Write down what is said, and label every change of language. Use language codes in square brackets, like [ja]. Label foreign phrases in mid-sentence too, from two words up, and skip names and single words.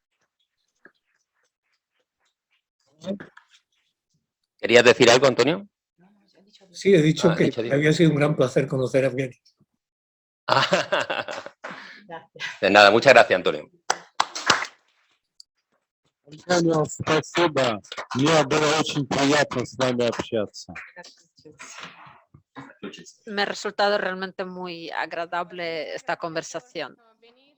[es] ¿Querías decir algo, Antonio? Sí, he dicho que dicho. había sido un gran placer conocer a Evgeny. De nada, muchas gracias, Antonio. [ru] Antonio, спасибо. Мне было очень приятно с вами общаться. [es] Me ha resultado realmente muy agradable esta conversación.